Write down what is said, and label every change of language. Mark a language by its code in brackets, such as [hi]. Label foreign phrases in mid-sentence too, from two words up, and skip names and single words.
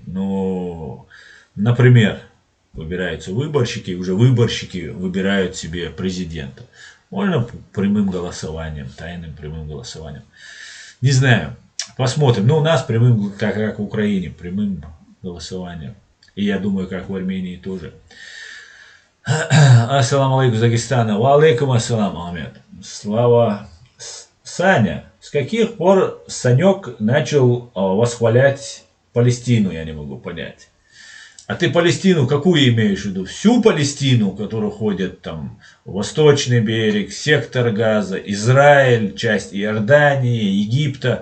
[ru] Но, например, выбираются выборщики, и уже выборщики выбирают себе президента. Можно прямым голосованием, тайным прямым голосованием. Не знаю, посмотрим. Но у нас прямым, как в Украине, прямым голосованием. И я думаю, как в Армении тоже. [ar] السلام عليكم, Дагестана. وعليكم السلام, [ru] Ахмед. Слава. Саня, с каких пор Санек начал восхвалять Палестину, я не могу понять. А ты Палестину какую имеешь в виду? Всю Палестину, которая ходит там Восточный берег, сектор Газа, Израиль, часть Иордании, Египта?